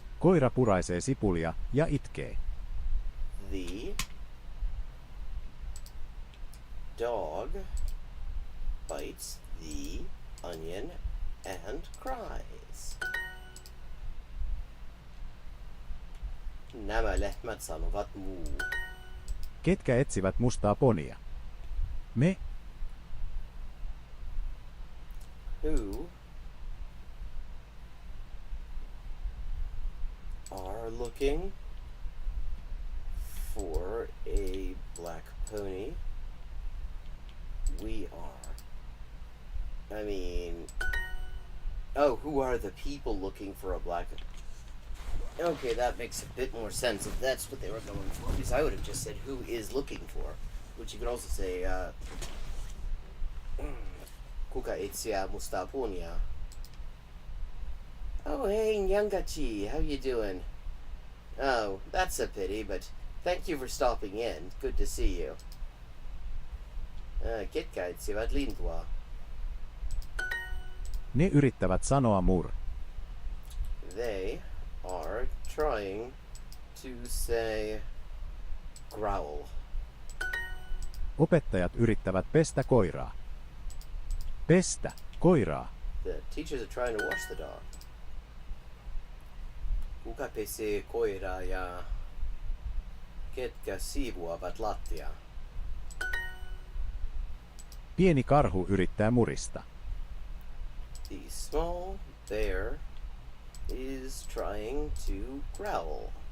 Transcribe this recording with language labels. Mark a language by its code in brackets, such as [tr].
[fi] Koira puraisee sipulia ja itkee. [en] The dog bites the onion and cries. [fi] Nämä lehmät sanovat muu. Ketkä etsivät mustaa ponia? Me. [en] Who are looking for a black pony? We are. I mean, oh, who are the people looking for a black? Okay, that makes a bit more sense if that's what they were going for. Because I would have just said who is looking for, which you could also say, [fi] kuka etsii mustaa punia? [en] Oh, hey, Nyangachi, how you doing? Oh, that's a pity, but thank you for stopping in. Good to see you. [fi] Ketkä etsivät lintua? Ne yrittävät sanoa mur. [en] They are trying to say growl. [fi] Opettajat yrittävät pestä koiraa. Pestä koiraa. [en] The teachers are trying to wash the dog. [fi] Kuka pesee koiraa ja ketkä siivuavat lattiaa? Pieni karhu yrittää murista. [en] The small bear is trying to growl.